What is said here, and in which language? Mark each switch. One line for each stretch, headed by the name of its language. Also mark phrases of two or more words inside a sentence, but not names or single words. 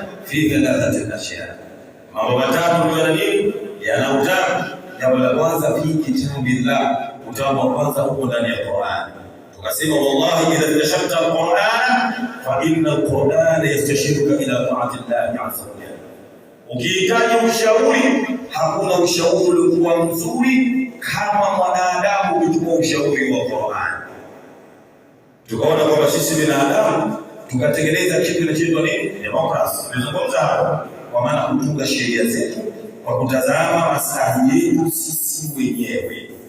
Arabic: في ثلاثة أشياء,
Swahili: mambo matatu yana nini? Yana utamu. Jambo la kwanza
Arabic: في كتاب الله,
Swahili: utamu wa kwanza huko ndani ya Qur'an.
Arabic: Tukasema والله إذا تشتت القرآن فإن القرآن يستشيرك إلى طاعة الله عز وجل.
Swahili: Ukihitaji ushauri, hakuna ushauri uliokuwa mzuri kama mwanadamu kuchukua ushauri wa Qur'an. Tukaona kwamba sisi binadamu tukatengeneza kitu kinachoitwa nini? Demokrasi. Tunazungumza hapo kwa maana kutunga sheria zetu kwa kutazama maslahi yetu sisi wenyewe.